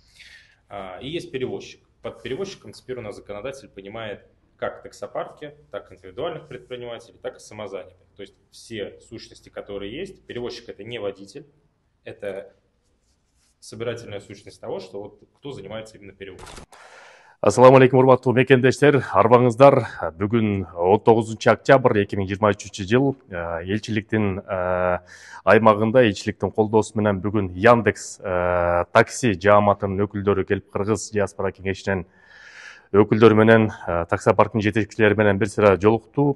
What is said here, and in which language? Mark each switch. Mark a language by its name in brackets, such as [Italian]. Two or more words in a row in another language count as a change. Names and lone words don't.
[Russian] И есть перевозчик. Под перевозчиком теперь у нас законодатель понимает как таксопарки, так и индивидуальных предпринимателей, так и самозанятых. То есть все сущности, которые есть. Перевозчик – это не водитель, это собирательная сущность того, что кто занимается именно перевозом. [Arabic] السلام عليكم, [Kyrgyz] урматтуу мекендештер. Арбаңыздар бүгүн 19 октябрь 2023 жыл элчиликтин аймагында элчиликтин колдоосу менен бүгүн Яндекс такси жааматынын өкүлдөрү келип Кыргыз диаспора кеңешинен өкүлдөрү менен таксопарктын жетекчилери менен бир сыра жолукту.